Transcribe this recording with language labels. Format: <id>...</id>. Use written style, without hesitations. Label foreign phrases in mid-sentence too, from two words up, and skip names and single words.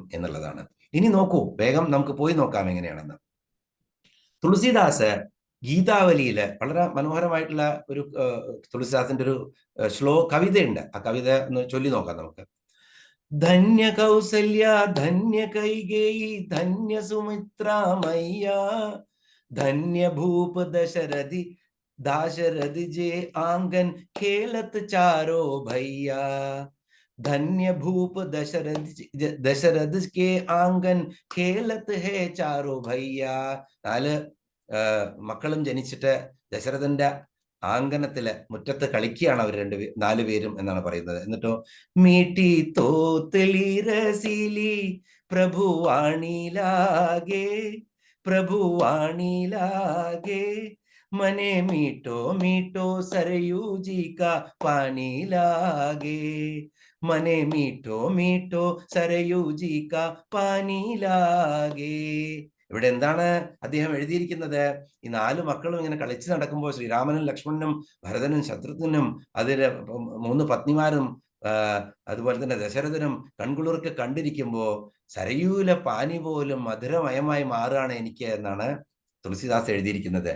<ml>ഇനി നോക്കൂ, വേഗം നമുക്ക് പോയി നോക്കാം എങ്ങനെയാണെന്ന്. തുളസിദാസ് ഗീതാവലിയില് വളരെ മനോഹരമായിട്ടുള്ള ഒരു തുളസിദാസിന്റെ ഒരു കവിതയുണ്ട്. ആ കവിത ഒന്ന് ചൊല്ലി നോക്കാം നമുക്ക്.</ml> <hi>धन्य कौसल्या धन्य कैकेयी धन्य सुमित्रा मैया धन्य भूप दशरथि दाशरथि जे आंगन खेलत चारो भैया धन्य भूप दशरथ के आंगन खेलत है चारो भैया.</hi> <ml>4 മക്കളും ജനിച്ചിട്ട് ദശരഥന്റെ ആംഗനത്തില് മുറ്റത്ത് കളിക്കുകയാണ് അവർ 4 പേരും എന്നാണ് പറയുന്നത്.</ml> <hi>എന്നിട്ടോ मीठी तोतली रसीली प्रभुवाणी लागे प्रभुवाणी लागे मने मीठो मीठो सरयू जी का पानी लागे मने मीठो मीठो सरयू जी का पानी लागे.</hi> <ml>ഇവിടെ എന്താണ് അദ്ദേഹം എഴുതിയിരിക്കുന്നത്? ഈ 4 മക്കളും ഇങ്ങനെ കളിച്ചു നടക്കുമ്പോൾ ശ്രീരാമനും ലക്ഷ്മണനും ഭരതനും ശത്രുഘ്നും അതിലെ 3 പത്നിമാരും അതുപോലെ തന്നെ ദശരഥനും കൺകുളിർക്ക് കണ്ടിരിക്കുമ്പോ സരയൂല പാനി പോലും മധുരമയമായി മാറുകയാണ് എനിക്ക് എന്നാണ് തുളസിദാസ് എഴുതിയിരിക്കുന്നത്.</ml>